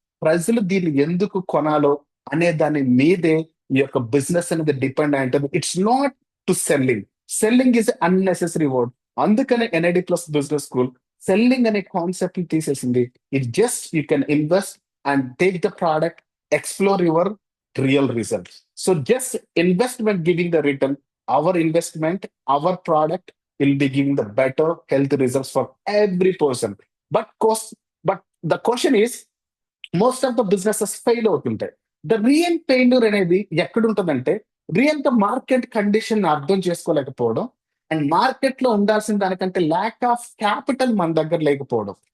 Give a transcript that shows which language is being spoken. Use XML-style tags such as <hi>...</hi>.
<te>ప్రజలు దీన్ని ఎందుకు కొనాలో అనే దాని మీదే ఈ యొక్క బిజినెస్ అనేది డిపెండ్ అయి ఉంటుంది.</te> <en>It's not to selling. Selling is unnecessary word.</en> <te>అందుకనే NID plus business school selling అనే కాన్సెప్ట్ ని తీసేసింది.</te> <en>It just you can invest and take the product, explore your real results. So just investment giving the return, our investment, our product will be giving the better health results for every person. But cost, but the question is, most of the businesses fail అవుతుంటాయి.</en> <te>The real failure అనేది ఎక్కడ ఉంటుందంటే, real గా market condition అర్థం చేసుకోలేకపోవడం and market లో ఉండాల్సిన దానికంటే lack of capital మన దగ్గర లేకపోవడం.</te>